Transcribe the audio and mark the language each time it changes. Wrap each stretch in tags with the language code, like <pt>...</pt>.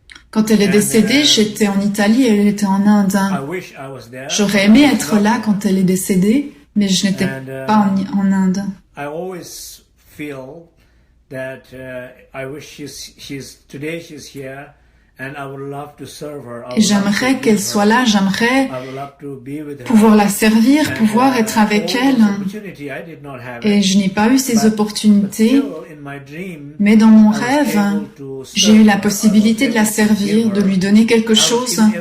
<fr>Quand elle est décédée, j'étais en Italie et elle était en Inde. J'aurais aimé être là quand elle est décédée, mais je n'étais pas en Inde.</fr> <en>I always feel that I wish today she's here and I would love to serve her.</en> <fr>Et j'aimerais qu'elle soit là, j'aimerais pouvoir la servir, pouvoir être avec elle. Et je n'ai pas eu ces opportunités, mais dans mon rêve, j'ai eu la possibilité de la servir, de lui donner quelque chose.</fr>